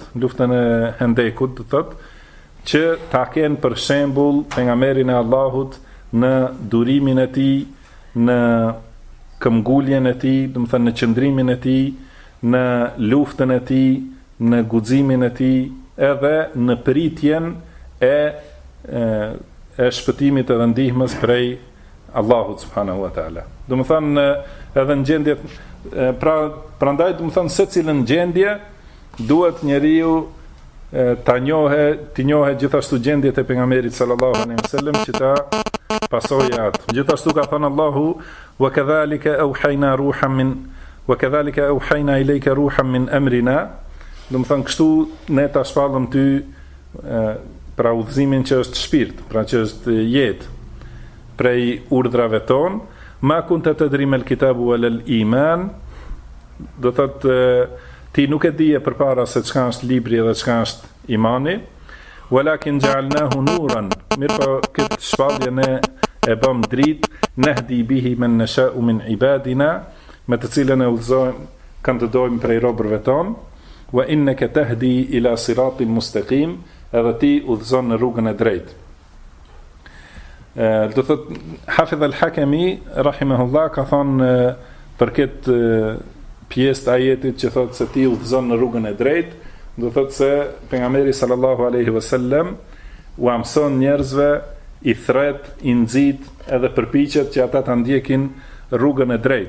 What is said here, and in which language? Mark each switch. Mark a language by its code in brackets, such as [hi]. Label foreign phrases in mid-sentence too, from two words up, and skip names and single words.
[sq] luftën e Hendekut, do thotë, që ta kenë për shembull pejgamberin e Allahut në durimin e tij, në këmbguljen e tij, në qëndrimin e tij, në luftën e tij, në guximin e tij, edhe në pritjen e shpëtimit edhe ndihmës prej Allahut [ar] سبحانه وتعالى. [sq] Edhe në gjendje, prandaj secilën gjendje duhet njeriu të njohë gjithashtu gjendjet e pejgamberit [ar] صلى الله عليه وسلم, [sq] që ta pasojë atë. Gjithashtu ka thënë Allahu, [ar] وكذلك أوحينا إليك روحا من أمرنا. [sq] Kështu ne ta shpallëm ty pra udhëzimin që është shpirt, pra që është jetë, prej urdhrave ton, [ar] ما كنت تدري ما الكتاب والإيمان, [sq] do thotë ti nuk e dije përpara se çka është libri dhe çka është imani, [ar] ولكن جعلناه نورا, [sq] mirëpo këtë shpallje ne e bëm dritë, [ar] نهدي به من نشاء من عبادنا, [sq] me të cilën e udhëzojmë kandidojmë prej robërve tonë, [ar] وإنك تهدي إلى صراط مستقيم, [sq] edhe ti udhëzon në rrugën e drejtë. Do thot Hafidh al-Hakimi rahimahullah ka thonë për këtë pjesë të ajetit që thot se ti udhëzon në rrugën e drejtë, do thot se pejgamberi [ar] صلى الله عليه وسلم [sq] u mëson njerëzve, i thret, i nxit, edhe përpiqet që ata ta ndjekin rrugën e drejtë.